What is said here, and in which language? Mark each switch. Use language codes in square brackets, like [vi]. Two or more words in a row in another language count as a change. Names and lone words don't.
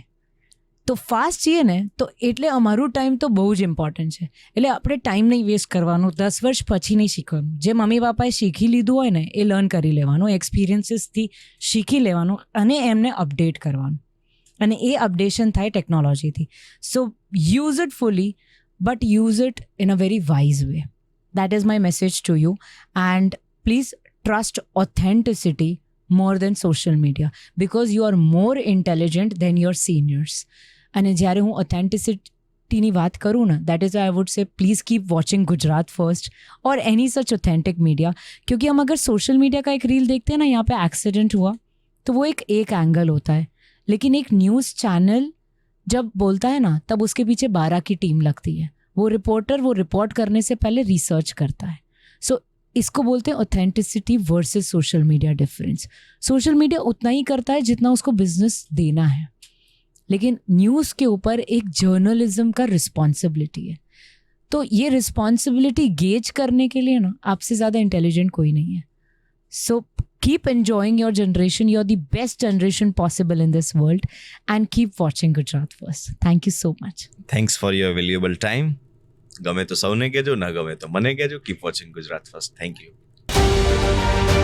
[gu] તો ફાસ્ટ છીએ ને, તો એટલે અમારું ટાઈમ તો બહુ જ ઇમ્પોર્ટન્ટ છે. એટલે આપણે ટાઈમ નહીં વેસ્ટ કરવાનું, 10 વર્ષ પછી નહીં શીખવાનું. જે મમ્મી પપ્પાએ શીખી લીધું હોય ને, એ લર્ન કરી લેવાનું, એક્સપિરિયન્સીસથી શીખી લેવાનું અને એમને અપડેટ કરવાનું. અને એ અપડેશન થાય ટેકનોલોજીથી. [en] So use it fully, but use it in a very wise way. That is my message to you. And please trust authenticity more than social media, because you are more intelligent than your seniors. [gu] અને જ્યારે હું authenticity વાત કરું ને, [en] that is why I would say please keep watching Gujarat First or any such authentic media. [hi] क्योंकि हम अगर [en] social media [hi] का एक रील देखते हैं ना, यहाँ पे एक्सीडेंट हुआ, तो वो एक एंगल होता है. लेकिन एक [en] news channel [hi] जब बोलता है ना, तब उसके पीछे 12 की टीम लगती है. वो रिपोर्टर वो रिपोर्ट करने से पहले रिसर्च करता है. सो इसको बोलते हैं [en] authenticity versus social media difference. social media [hi] उतना ही करता है जितना उसको बिजनेस देना है, लेकिन न्यूज़ के ऊपर एक जर्नलिज्म का रिस्पॉन्सिबिलिटी है. तो ये रिस्पॉन्सिबिलिटी गेज करने के लिए ना, आपसे ज़्यादा इंटेलिजेंट कोई नहीं है. [en] सो keep enjoying your generation. You're the best generation possible in this world, and keep watching Gujarat First. Thank you so much. Thanks for your valuable time. [gu] ગમે તો સૌને કહેજો, ના ગમે તો મને કહેજો. [en] Keep watching Gujarat First. Thank you.